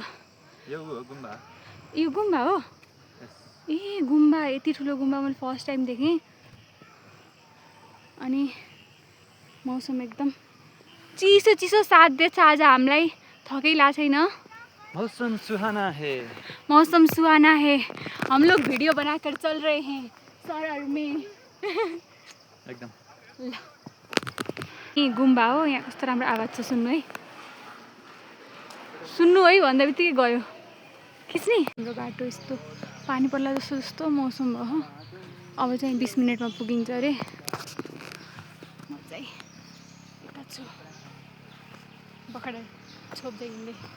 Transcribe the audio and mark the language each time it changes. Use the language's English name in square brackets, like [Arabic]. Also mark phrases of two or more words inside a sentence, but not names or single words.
[Nepali] यो गुम्बा, यो गुम्बा हो? ए गुम्बा, यति ठुलो गुम्बा मैले [English] first time [Nepali] देखेँ। अनि मौसम एकदम चिसो चिसो साथ दिएछ आज हामीलाई, थकै लागेको छैन। [Hindi] मौसम सुहाना है, मौसम सुहाना है। हम लोग वीडियो बनाकर चल रहे हैं सरर में। [Nepali] एकदम यी गुम्बा हो। यहाँ कस्तो राम्रो आवाज छ, सुन्नु है, सुन्नु है भन्दा बित्तिकै गयो खिच्ने। हाम्रो बाटो यस्तो पानी पर्ला जस्तो जस्तो मौसम भयो। अब चाहिँ 20 मिनटमा पुगिन्छ अरे। म चाहिँ यता छु, बखडा छोप्दै हिँड्दै।